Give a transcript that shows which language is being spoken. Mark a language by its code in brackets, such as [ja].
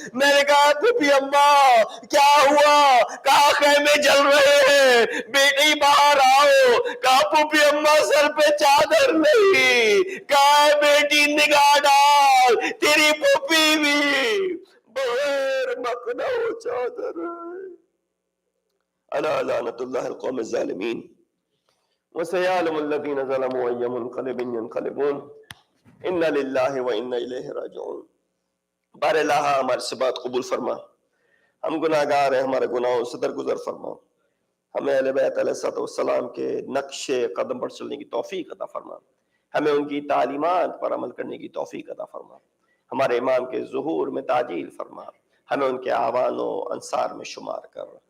[ur] میں نے کہا پھوپھی اماں کیا ہوا؟ کہا خیمے جل رہے ہیں، بیٹی باہر آؤ. کہا پھوپھی اماں سر پہ چادر نہیں. کہا بیٹی نگاہ ڈال، تیری پھوپھی بھی بغیر مکنا و چادر ہے. [ar] الا لعنت اللہ القوم الظالمین وسيعلم الذين ظلموا أي منقلب ينقلبون إنا لله وإنا إليه راجعون. [ur] بار الہ ہماری سے بات قبول فرما، ہم گناہ گار ہیں، ہمارے گناہوں سے درگزر فرما. ہمیں اہل بیت علیہ السلام کے نقش قدم پر چلنے کی توفیق عطا فرما، ہمیں ان کی تعلیمات پر عمل کرنے کی توفیق عطا فرما. ہمارے امام کے ظہور میں تعجیل فرما، ہمیں ان کے اعوان و انصار میں شمار کر.